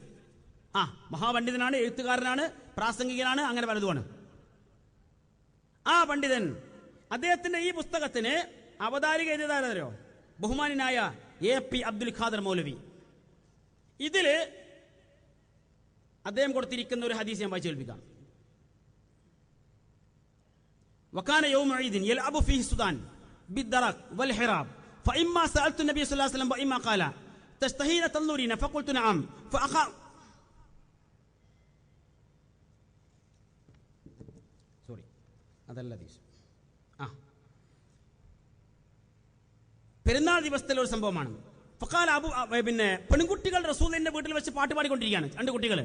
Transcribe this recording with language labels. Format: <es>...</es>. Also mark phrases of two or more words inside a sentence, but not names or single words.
<ml>മഹാപണ്ഡിതനാണ്, എഴുത്തുകാരനാണ്, പ്രാസംഗികനാണ്, അങ്ങനെ പലതുമാണ്. ആ പണ്ഡിതൻ അദ്ദേഹത്തിന്റെ ഈ പുസ്തകത്തിന് അവതാരിക എഴുതിയതാരോ? ബഹുമാനായ AP അബ്ദുൽ ഖാദർ മൗലവി. ഇതില് അദ്ദേഹം കൊടുത്തിരിക്കുന്ന ഒരു ഹദീസ് ഞാൻ വായിച്ചു കേൾപ്പിക്കാം.</ml> <ar>وكان يوم عيد يلعب فيه السودان بالدرك والحراب فإما سألت النبي صلى الله عليه وسلم وإما قال تشتهين تنظرين فقلت نعم</ar> <ml>പെരുന്നാൾ ദിവസത്തിലെ ഒരു സംഭവമാണ്. ഫഖാല പിന്നെ പെൺകുട്ടികൾ റസൂലിന്റെ വീട്ടിൽ വെച്ച് പാട്ട് പാടിക്കൊണ്ടിരിക്കുകയാണ്, 2 കുട്ടികൾ.</ml>